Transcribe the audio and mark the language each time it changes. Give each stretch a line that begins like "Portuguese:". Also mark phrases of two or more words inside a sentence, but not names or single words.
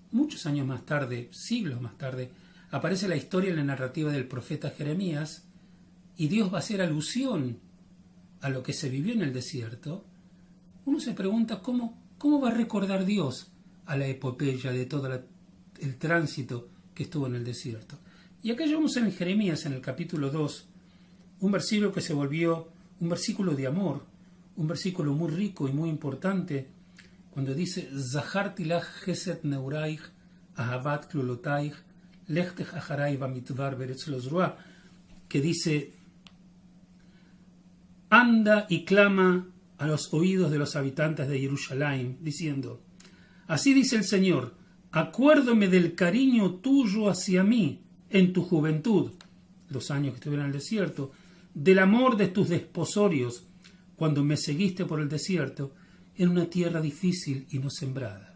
Spanish: siglos más tarde, aparece la historia en la narrativa del profeta Jeremías y Dios va a hacer alusión a lo que se vivió en el desierto, uno se pregunta cómo va a recordar Dios a la epopeya de todo el tránsito que estuvo en el desierto. Y acá llevamos en Jeremías, en el capítulo 2, un versículo que se volvió un versículo de amor, un versículo muy rico y muy importante, cuando dice
Hebrew: זכרתי לך חסד נעוריך אהבת כלולתיך לכתך אחרי במדבר בארץ לא זרועה,
Spanish: que dice: anda y clama a los oídos de los habitantes de Jerusalén, diciendo: así dice el Señor, acuérdome del cariño tuyo hacia mí en tu juventud, los años que estuve en el desierto, del amor de tus desposorios, cuando me seguiste por el desierto, en una tierra difícil y no sembrada.